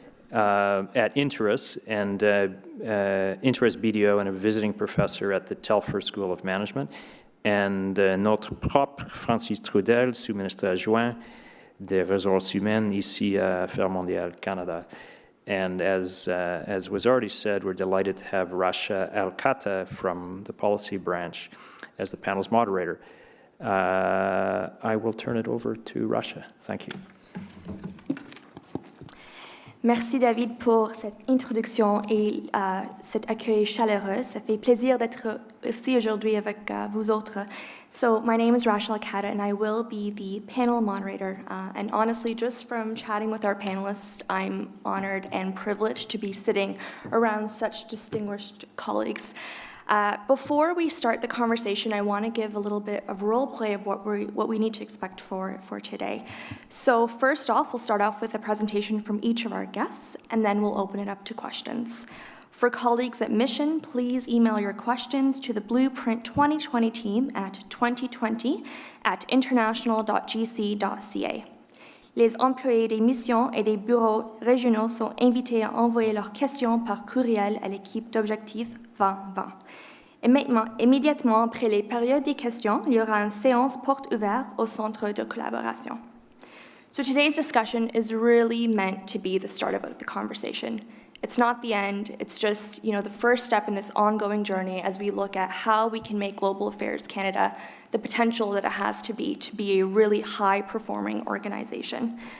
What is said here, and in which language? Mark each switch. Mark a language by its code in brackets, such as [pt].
[en] At Interis, and Interis BDO and a visiting professor at the Telfer School of Management, and [fr] notre propre Francis Trudel, sous-ministre adjoint des ressources humaines ici à Affaires mondiales Canada. [en] And as was already said, we're delighted to have Rasha Alkata from the policy branch as the panel's moderator. I will turn it over to Rasha. Thank you. [fr] Merci David pour cette introduction et cet accueil chaleureux. Ça fait plaisir d'être aussi aujourd'hui avec vous autres. [en] So my name is Rachel Akata and I will be the panel moderator. And honestly, just from chatting with our panelists, I'm honored and privileged to be sitting around such distinguished colleagues. Before we start the conversation, I want to give a little bit of role play of what we need to expect for today. So first off, we'll start off with a presentation from each of our guests, and then we'll open it up to questions. For colleagues at Mission, please email your questions to the Blueprint 2020 team at 2020@international.gc.ca. [fr] Les employés des missions et des bureaux régionaux sont invités à envoyer leurs questions par courriel à l'équipe d'Objectif 2020. Immédiatement après les périodes des questions, il y aura une séance porte ouverte au centre de collaboration. [en] So today's discussion is really meant to be the start of the conversation. It's not the end, it's just, the first step in this ongoing journey as we look at how we can make Global Affairs Canada the potential that it has to be a really high-performing organization.